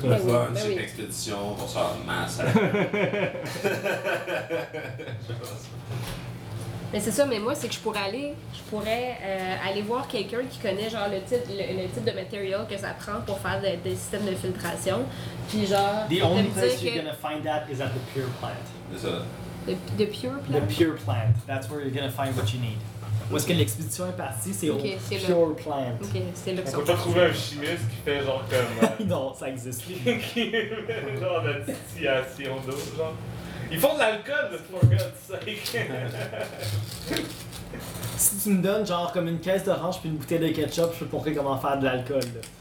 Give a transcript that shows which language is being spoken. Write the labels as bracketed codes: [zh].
[fr] on va une petite expédition, on sort en masse. Mais c'est ça, mais moi, c'est que je pourrais aller voir quelqu'un qui connaît genre le type de matériel que ça prend pour faire des systèmes de filtration. Puis genre. [en] The only place you're gonna find that is at the pure plant. The pure plant? The pure plant. That's where you're gonna find what you need. [fr] Où est-ce que l'expédition est partie, c'est okay, au c'est pure le... plant. Ok, c'est le. On peut pas trouver un chimiste qui fait genre comme. Non, ça existe plus. Genre la distillation d'eau, genre. Ils font de l'alcool, for God's sake! Si tu me donnes genre comme une caisse d'orange puis une bouteille de ketchup, je peux te montrer comment faire de l'alcool. Là.